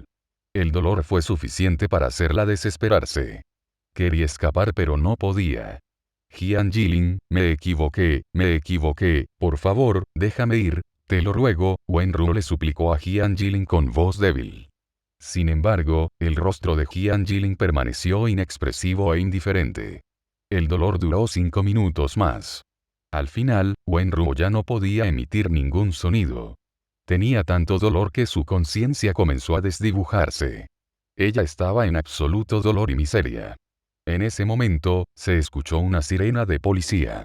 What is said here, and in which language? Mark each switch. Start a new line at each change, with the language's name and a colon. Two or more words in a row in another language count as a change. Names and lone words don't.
Spanish: El dolor fue suficiente para hacerla desesperarse. Quería escapar pero no podía. Jian Jilin, me equivoqué, por favor, déjame ir, te lo ruego, Wenruo le suplicó a Jian Jilin con voz débil. Sin embargo, el rostro de Jian Jilin permaneció inexpresivo e indiferente. El dolor duró 5 minutos más. Al final, Wenruo ya no podía emitir ningún sonido. Tenía tanto dolor que su conciencia comenzó a desdibujarse. Ella estaba en absoluto dolor y miseria. En ese momento, se escuchó una sirena de policía.